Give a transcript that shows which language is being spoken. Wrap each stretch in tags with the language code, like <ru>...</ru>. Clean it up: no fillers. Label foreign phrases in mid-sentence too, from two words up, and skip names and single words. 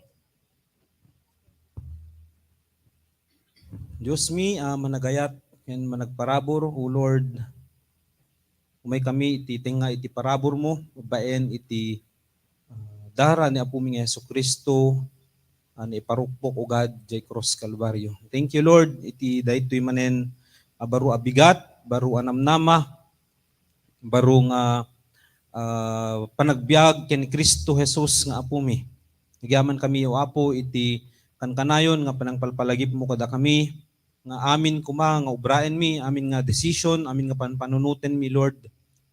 <ilo>Diyos mi, managayat, ken managparabor, O Lord, umay kami iti tinga iti parabor mo, babaen iti dara ni Apo mi nga Jesucristo, ani iparukpok o God, jay cross Calvario.</ilo> <en>Thank you Lord,</en> <ilo>iti daytoy manen baro abigat, baro anamnama, baro nga panagbiag ken Kristo Jesus nga Apo mi. Nagyaman kami o Apo iti kankanayon nga panangpalpalagip mo kada kami, nga amin kuma nga ubraen mi, amin nga decision, amin nga panpanunuten mi Lord.</ilo>